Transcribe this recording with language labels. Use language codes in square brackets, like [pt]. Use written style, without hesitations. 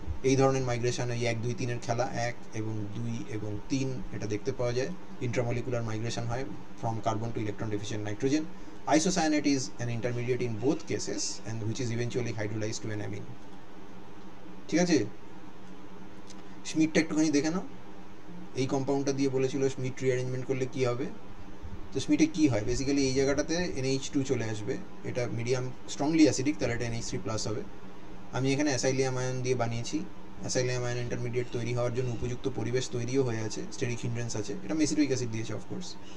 [bn] এই ধরনের মাইগ্রেশন এই 1 2 3 এর খেলা, 1 এবং 2 এবং 3 এটা দেখতে পাওয়া যায়। [en] Intramolecular migration হয় from carbon to electron deficient nitrogen. Isocyanate is an intermediate in both cases and which is eventually hydrolyzed to an amine। [bn] ঠিক আছে, স্মিটটা একটুখানি দেখে নাও। এই কম্পাউন্ডটা দিয়ে বলেছিল স্মিট রিঅ্যারেঞ্জমেন্ট করলে কি হবে। তো স্মিটে কী হয়, বেসিক্যালি এই জায়গাটাতে NH2 চলে আসবে, এটা মিডিয়াম স্ট্রংলি অ্যাসিডিক, তাহলে এটা NH3 প্লাস হবে। আমি এখানে অ্যাসাইলিয়াম আয়ন দিয়ে বানিয়েছি। অ্যাসাইলিয়াম আয়ন ইন্টারমিডিয়েট তৈরি হওয়ার জন্য উপযুক্ত পরিবেশ তৈরিও হয়ে আছে, স্টেরিক হিন্ড্রেন্স আছে, এটা মেসিটিক অ্যাসিড দিয়েছে অফকোর্স।